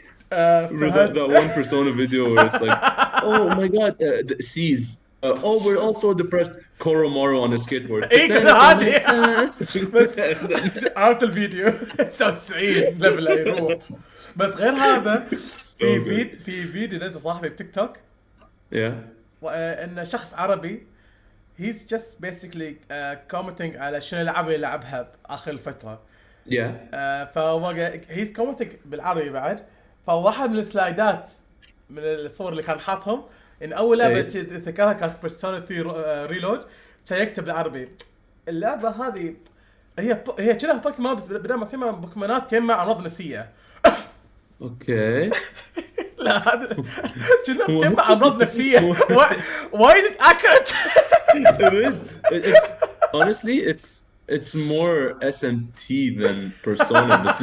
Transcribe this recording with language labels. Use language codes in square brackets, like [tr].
[en] Remember that one Persona video where it's like, oh my god, the seas. Oh, we're also depressed. Koromaru on a skateboard. [ar] اي كذا هذه. بس عرفت الفيديو 99 ليفل يروح. بس غير هذا في فيديو نزل صاحبي بتيك توك [en] Yeah. [ar] ان شخص عربي [en] he's just basically commenting [ar] على شنو الالعاب اللي لعبها اخر الفتره. [en] Yeah. [ar] فهو [en] he's commenting [ar] بالعربي بعد. فواحد من السلايدات من الصور اللي كان حاطهم ان اول لعبه ذكرها كانت بيرسونا 3 ريلود. كان يكتب بالعربي اللعبه هذه هي كأنها بوكيمون بس بدل ما تجمع بوكيمونات تجمع امراض نفسيه. [en] Okay. [ar] لا هذا كأنها تجمع امراض نفسيه. [en] why is it accurate? It is. It's honestly, it's more SMT than Persona.